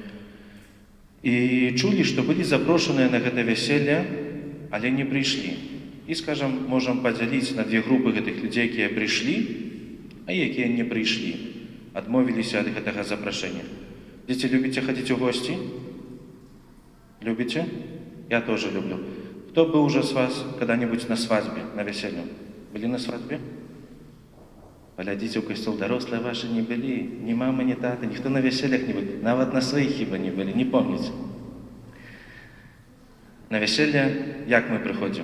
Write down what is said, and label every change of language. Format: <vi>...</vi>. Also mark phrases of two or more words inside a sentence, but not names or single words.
<be>І чулі, што былі запрошаныя на гэта вяселле, але не прыйшлі. І, скажам, можам падзяліць на 2 групы гэтых людзей, якія прыйшлі, а якія не прыйшлі, адмовіліся ад гэтага запрашэння. Дзеці, любіце хадзіць у госці? Любіце?</be> <ru>Я тоже люблю. Кто был уже с вас когда-нибудь на свадьбе, на веселье? Были на свадьбе? Глядите, у костел дорослые ваши не были, ни мама, ни тата, никто на весельях не был,</ru> <be>нават на своих хіба</be> <ru>не были, не помните. На веселье, как мы приходим?</ru>